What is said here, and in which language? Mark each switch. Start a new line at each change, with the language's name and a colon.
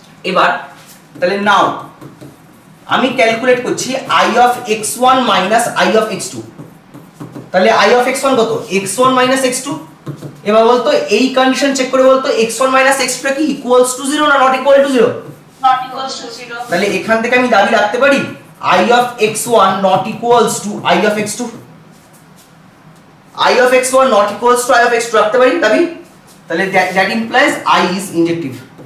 Bangla: এবার তাহলে নাও আমি ক্যালকুলেট করছি
English: I of x1 minus I of x2,
Bangla: তাহলে I of x1 কত?
English: x1 minus x2।
Bangla: এবার বলতো এই কন্ডিশন চেক করে বলতো
English: x1 minus x2
Bangla: কি ইকুয়ালস টু 0 না not equal to 0?
English: Not equals to 0.
Bangla: তাহলে এখান থেকে আমি দাবি রাখতে পারি
English: I of x1 not equals to I of x2, I of x1 not equals to I of x2
Bangla: রাখতে পারি দাবি, তাহলে
English: that implies I is injective।